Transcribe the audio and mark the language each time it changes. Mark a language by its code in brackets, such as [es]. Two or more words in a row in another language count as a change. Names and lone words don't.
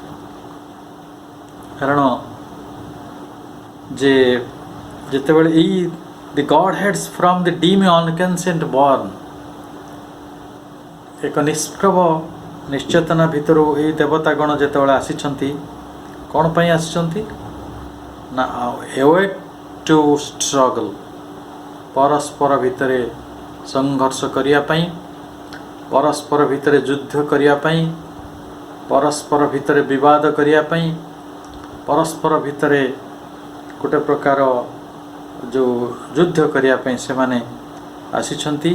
[or] କାରଣ ଯେତେବେଳେ ଏଇ [en] the god heads from the dim inconscient born, [or] ଏକ ନିଷ୍ପ୍ରଭ ନିଶ୍ଚେତନା ଭିତରୁ ଏଇ ଦେବତାଗଣ ଯେତେବେଳେ ଆସିଛନ୍ତି, କ'ଣ ପାଇଁ ଆସିଛନ୍ତି ନା [en] awake to struggle, [or] ପରସ୍ପର ଭିତରେ ସଂଘର୍ଷ କରିବା ପାଇଁ, ପରସ୍ପର ଭିତରେ ଯୁଦ୍ଧ କରିବା ପାଇଁ, ପରସ୍ପର ଭିତରେ ବିବାଦ କରିବା ପାଇଁ, ପରସ୍ପର ଭିତରେ ଗୋଟେ ପ୍ରକାର ଯେଉଁ ଯୁଦ୍ଧ କରିବା ପାଇଁ ସେମାନେ ଆସିଛନ୍ତି।